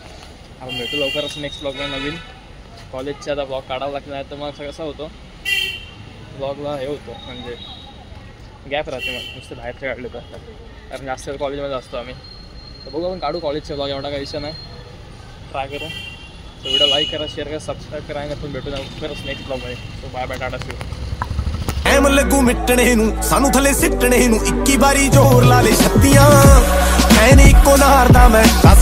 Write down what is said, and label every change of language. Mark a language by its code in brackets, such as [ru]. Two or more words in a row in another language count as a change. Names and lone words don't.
[mr] आपण भेटू लवकरच [en] next blog [mr] नवीन. कॉलेजचा आता ब्लॉग काढावा लागला नाही तर मग असं कसं होतं ब्लॉगला हे होतं म्हणजे गॅप राहते. मग नुसते बाहेरचे काढले तर कारण जास्त कॉलेजमध्ये असतो आम्ही. तर बघू आपण काढू कॉलेजचे ब्लॉग, एवढा काही विषय नाही. ट्राय करू. तो व्हिडिओ लाईक करा, शेअर करा, सबस्क्राईब करा आणि आपण भेटू लवकरच [en] next blog. So bye bye, tata see you. [pa] ਐਮ ਲੱਗੂ ਮਿਟਣੇ ਨੂੰ ਸਾਨੂੰ ਥੱਲੇ ਸਿੱਟਣੇ ਨੂੰ 21 ਵਾਰੀ ਜ਼ੋਰ ਲਾ ਲੈ ਛੱਤੀਆਂ ਐ ਨੀ ਇੱਕੋ ਨਾਰ ਦਾ ਮੈਂ